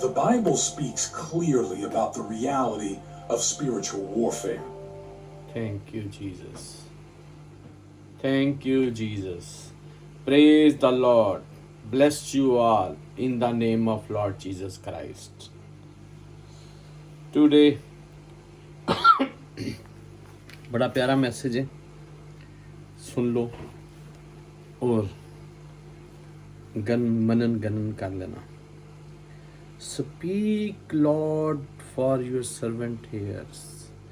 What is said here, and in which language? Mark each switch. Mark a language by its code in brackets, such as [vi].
[en] The Bible speaks clearly about the reality of spiritual warfare. Thank you, Jesus. Thank you, Jesus. Praise the Lord. Bless you all in the name of Lord Jesus Christ. [hi] Today, बड़ा प्यारा message है, सुन लो और मनन गणन कर लेना. [en] Speak, Lord, for your servant hears.